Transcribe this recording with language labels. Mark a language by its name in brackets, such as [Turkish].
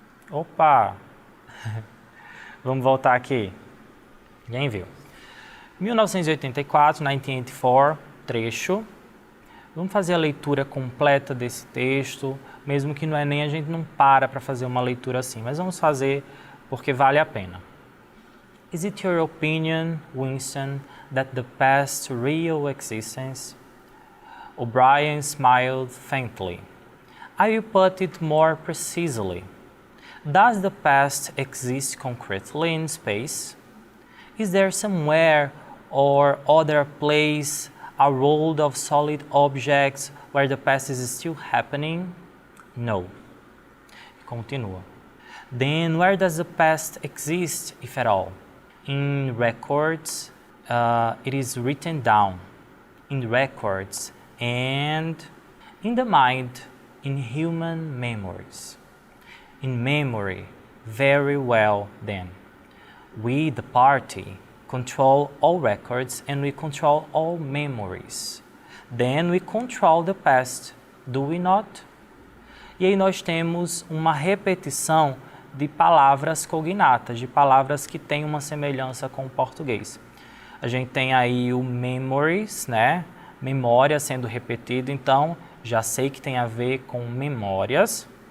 [Portuguese] Opa! Vamos voltar aqui. Quem viu? 1984, 1984, trecho. Vamos fazer a leitura completa desse texto, mesmo que no Enem a gente não para fazer uma leitura assim, mas vamos fazer porque vale a pena. [English] Is it your opinion, Winston, that the past's real existence? O'Brien smiled faintly. I will put it more precisely. Does the past exist concretely in space? Is there somewhere or other place a world of solid objects where the past is still happening? No. [Portuguese] Continua. [English] Then where does the past exist, if at all? In records, it is written down. In records and in the mind, in human memories. In memory, very well then. We, the party, control all records and we control all memories. Then we control the past, do we not? [Portuguese] E aí nós temos uma repetição de palavras cognatas, de palavras que têm uma semelhança com o português. A gente tem aí o memories, né? Memória sendo repetido, então já sei que tem a ver com memórias.